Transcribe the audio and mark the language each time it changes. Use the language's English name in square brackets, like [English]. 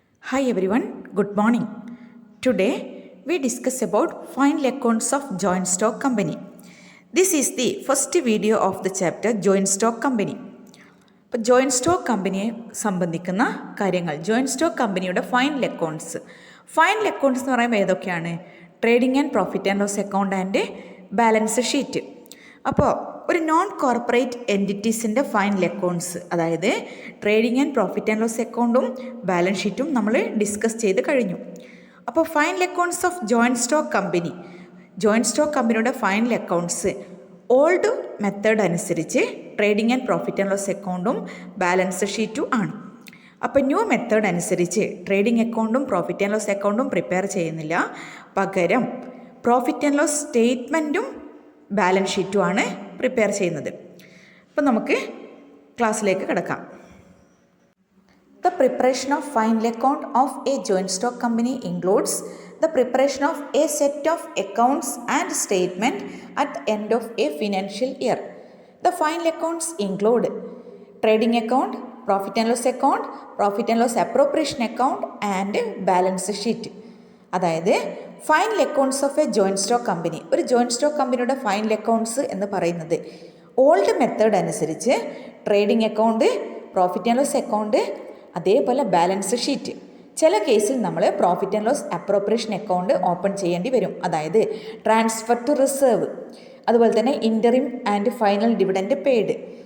[English] Hi everyone, good morning. Today we discuss about final accounts of joint stock company. This is the first video of the chapter joint stock company. [Malayalam] ഇപ്പോൾ joint stock കമ്പനിയെ സംബന്ധിക്കുന്ന കാര്യങ്ങൾ, joint stock കമ്പനിയുടെ final accounts എന്ന് പറയുമ്പോൾ ഏതൊക്കെയാണ്? [English] Trading and profit and loss account and balance sheet. [Malayalam] അപ്പോൾ ഒരു നോൺ കോർപ്പറേറ്റ് എൻറ്റിറ്റീസിൻ്റെ ഫൈനൽ അക്കൗണ്ട്സ്, അതായത് trading and profit and loss അക്കൗണ്ടും ബാലൻസ് ഷീറ്റും നമ്മൾ ഡിസ്കസ് ചെയ്ത് കഴിഞ്ഞു. അപ്പോൾ final accounts of joint stock കമ്പനിയുടെ ഫൈനൽ അക്കൗണ്ട്സ് ഓൾഡ് മെത്തേഡ് അനുസരിച്ച് trading and profit and loss അക്കൗണ്ടും ബാലൻസ് ഷീറ്റും ആണ്. അപ്പോൾ ന്യൂ മെത്തേഡ് അനുസരിച്ച് ട്രേഡിംഗ് അക്കൗണ്ടും പ്രോഫിറ്റ് ആൻഡ് ലോസ് അക്കൗണ്ടും പ്രിപ്പയർ ചെയ്യുന്നില്ല, പകരം profit and loss സ്റ്റേറ്റ്മെൻറ്റും balance ഷീറ്റുമാണ് prepare ചെയ്യുന്നത്. അപ്പോൾ നമുക്ക് ക്ലാസ്സിലേക്ക് കിടക്കാം. [English] The preparation of final account of a joint stock company includes the preparation of a set of accounts and statement at the end of a financial year. The final accounts include trading account, profit and loss account, profit and loss appropriation account and balance sheet. [Malayalam] അതായത് final accounts of A joint stock company, ഒരു joint stock കമ്പനിയുടെ final accounts എന്ന് പറയുന്നത് old method അനുസരിച്ച് trading account, profit and loss account, അതേപോലെ balance sheet. ചില കേസിൽ നമ്മൾ profit and loss appropriation account open ചെയ്യേണ്ടി വരും, അതായത് ട്രാൻസ്ഫർ ടു റിസർവ്, അതുപോലെ തന്നെ interim and final dividend paid.